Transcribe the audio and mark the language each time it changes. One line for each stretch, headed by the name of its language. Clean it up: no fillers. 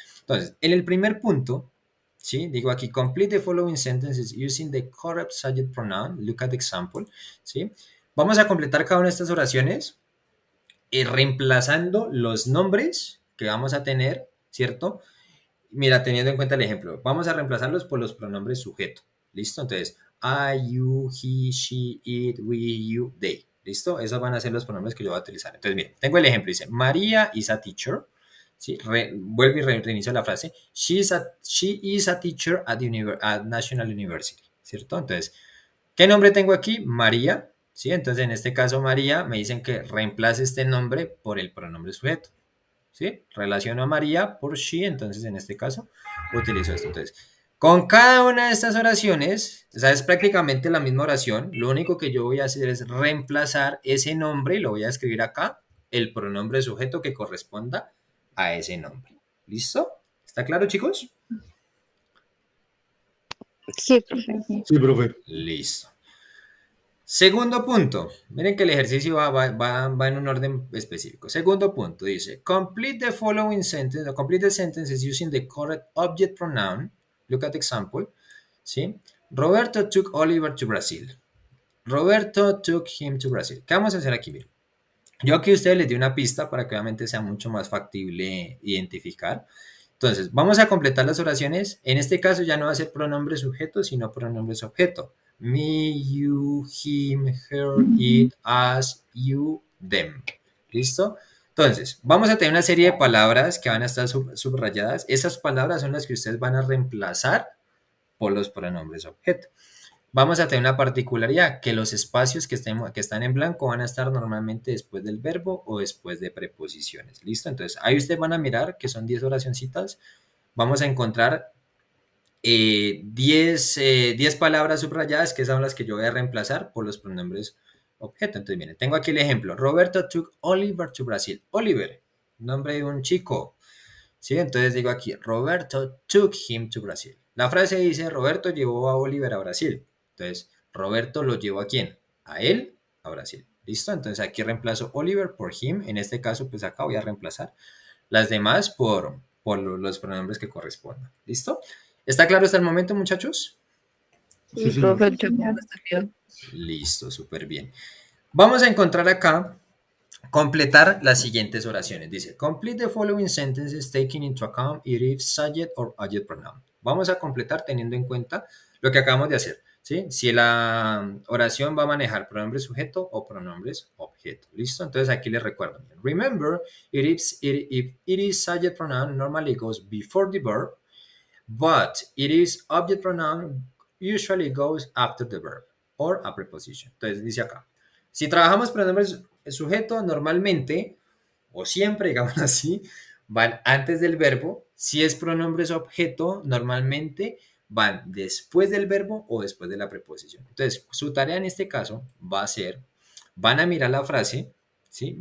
Spanish: Entonces, en el primer punto, ¿sí? Digo aquí,
English: complete the following sentences using the correct subject pronoun. Look at the example,
Spanish: ¿sí? Vamos a completar cada una de estas oraciones reemplazando los nombres que vamos a tener, ¿cierto? Mira, teniendo en cuenta el ejemplo, vamos a reemplazarlos por los pronombres sujeto. ¿Listo?
English: Entonces, I, you, he, she, it, we, you, they.
Spanish: ¿Listo? Esos van a ser los pronombres que yo voy a utilizar. Entonces, miren, tengo el ejemplo. Dice,
English: María is a teacher.
Spanish: ¿Sí? Vuelvo y reinicio la frase.
English: She is a teacher at National University.
Spanish: ¿Cierto? Entonces, ¿qué nombre tengo aquí? María. ¿Sí? Entonces, en este caso, María, me dicen que reemplace este nombre por el pronombre sujeto. ¿Sí? Relaciono a María por she, entonces en este caso utilizo esto. Entonces, con cada una de estas oraciones, o sea, es prácticamente la misma oración, lo único que yo voy a hacer es reemplazar ese nombre y lo voy a escribir acá, el pronombre sujeto que corresponda a ese nombre. ¿Listo? ¿Está claro, chicos? Sí, profe. Sí, profe. Listo. Segundo punto, miren que el ejercicio va en un orden específico. Segundo punto, dice,
English: complete the following sentence, or complete the sentences using the correct object pronoun. Look at the example, ¿sí? Roberto took Oliver to Brazil. Roberto took him to Brazil.
Spanish: ¿Qué vamos a hacer aquí? Miren. Yo aquí a ustedes les di una pista para que obviamente sea mucho más factible identificar. Entonces, vamos a completar las oraciones. En este caso ya no va a ser pronombre sujeto, sino pronombre objeto.
English: Me, you, him, her, it, us, you, them.
Spanish: ¿Listo? Entonces, vamos a tener una serie de palabras que van a estar subrayadas. Esas palabras son las que ustedes van a reemplazar por los pronombres objeto. Vamos a tener una particularidad, que los espacios que están en blanco van a estar normalmente después del verbo o después de preposiciones. ¿Listo? Entonces, ahí ustedes van a mirar que son 10 oracioncitas. Vamos a encontrar 10 palabras subrayadas, que son las que yo voy a reemplazar por los pronombres objeto. Entonces, miren, tengo aquí el ejemplo.
English: Roberto took Oliver to Brazil.
Spanish: Oliver, nombre de un chico. ¿Sí? Entonces digo aquí,
English: Roberto took him to Brazil.
Spanish: La frase dice, Roberto llevó a Oliver a Brasil. Entonces, Roberto lo llevó ¿a quién? A él, a Brasil. ¿Listo? Entonces aquí reemplazo Oliver por him. En este caso, pues acá voy a reemplazar las demás por los pronombres que correspondan. ¿Listo? ¿Está claro hasta el momento, muchachos? Sí, señor. profe, yo creo que está bien. Listo, súper bien. Vamos a encontrar acá, completar las siguientes oraciones.
English: Dice, complete the following sentences taking into account if subject or object pronoun.
Spanish: Vamos a completar teniendo en cuenta lo que acabamos de hacer. ¿Sí? Si la oración va a manejar pronombre sujeto o pronombres objeto. ¿Listo? Entonces aquí les recuerdo.
English: Remember, if it is subject pronoun, normally goes before the verb, but it is object pronoun, usually goes after the verb or a preposition.
Spanish: Entonces dice acá, si trabajamos pronombres sujeto, normalmente, o siempre, digamos así, van antes del verbo. Si es pronombres objeto, normalmente van después del verbo o después de la preposición. Entonces, su tarea en este caso va a ser, van a mirar la frase, ¿sí?